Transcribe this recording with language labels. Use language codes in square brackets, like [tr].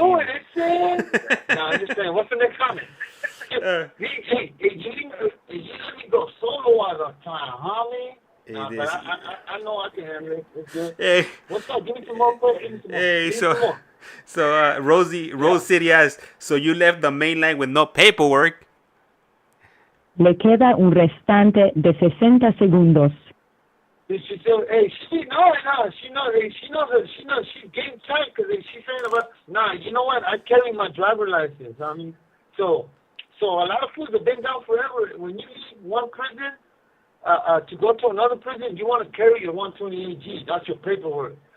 [en] I knew it, No, I'm just saying. What's the next comment? Hey, you let me go solo at a time, homie. But I know I can handle it. It's good. Hey. What's up? Give me some more questions. Hey, so Rose City asks, so you left the main line with no paperwork? [es] Le queda un restante de 60 segundos. [en] She said, hey, she knows, she's getting tight, because she's saying about, you know what, I carry my driver license. I mean, so a lot of fools have been down forever. When you leave one prison to go to another prison, you want to carry your 128G. That's your paperwork.